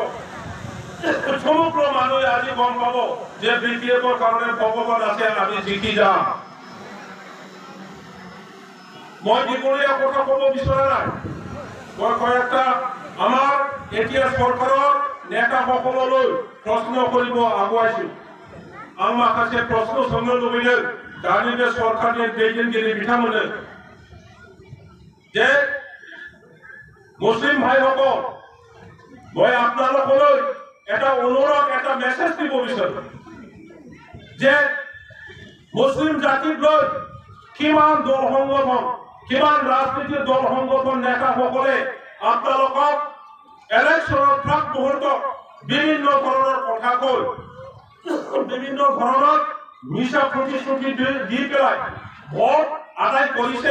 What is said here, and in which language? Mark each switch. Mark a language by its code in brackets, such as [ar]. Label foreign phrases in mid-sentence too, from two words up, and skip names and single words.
[as] সমগ্ৰ মানুহে আজি গম পাব যে বিপিএফৰ কাৰণে ভগৱান আছে, আমি জিকি যাম। মই দীঘলীয়া কথা ক'ব বিচৰা নাই, মই কয়েকটা আমাৰ এতিয়া চৰকাৰৰ নেতাসকললৈ প্ৰশ্ন কৰিব আগুৱাইছো। [brx] आं माखासे प्रश्न सोंनो लुबैदों दानि बे सरकारनि दैदेनगिरि बिथांमोननो जे मुस्लिम [as] भाइসকল, মই আপোনালোকলৈ এটা অনুৰোধ, এটা মেছেজ দিব বিচাৰো যে মুছলিম জাতিক লৈ কিমান দল সংগঠন, কিমান ৰাজনীতিৰ দল সংগঠন নেতাসকলে আপোনালোকক ইলেকশ্যনৰ প্ৰাক মুহূৰ্তত বিভিন্ন ধৰণৰ কথা কৈ বিভিন্ন ধৰণৰ মিছা প্ৰতিশ্ৰুতি দি পেলাই ভোট আদায় কৰিছে।